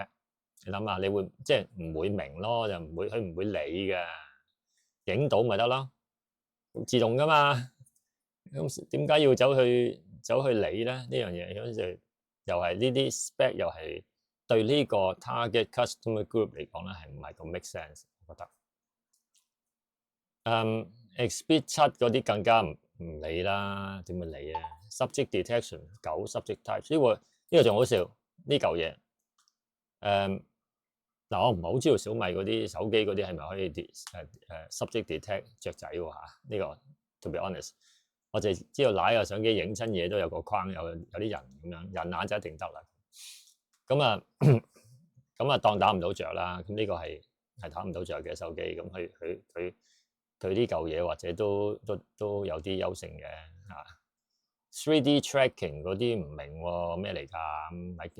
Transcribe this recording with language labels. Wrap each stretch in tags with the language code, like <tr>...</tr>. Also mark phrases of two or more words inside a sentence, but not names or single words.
<yue>你諗下，你會即係唔會明咯，就佢唔會理嘅，影到咪得咯，自動噶嘛。咁點解要走去理咧？呢樣嘢咁就又係呢啲 spec 又係對呢個</yue> <en>target customer group</en> <yue>嚟講咧，係唔係咁</yue> <en>make sense？</en> <yue>我覺得。XP 7嗰啲更加唔理啦，點會理啊 ？</yue> <en>Subject detection 9 subject type</en> <yue>呢個仲好笑呢嚿嘢。嗱，我唔係好知道小米嗰啲手機嗰啲係咪可以</yue> <en>subject detect</en> <yue>雀仔喎嚇？</yue> <en>呢個 to be honest。</en> <yue>我就知道揦個相機影親嘢都有個框，有啲人咁樣，人眼就一定得啦。咁啊當打唔到着啦。咁呢個係打唔到着嘅手機，咁佢呢嚿嘢或者都有啲優勝嘅嚇。</yue> <en>3D tracking</en> <yue>嗰啲唔明喎，咩嚟㗎？</yue>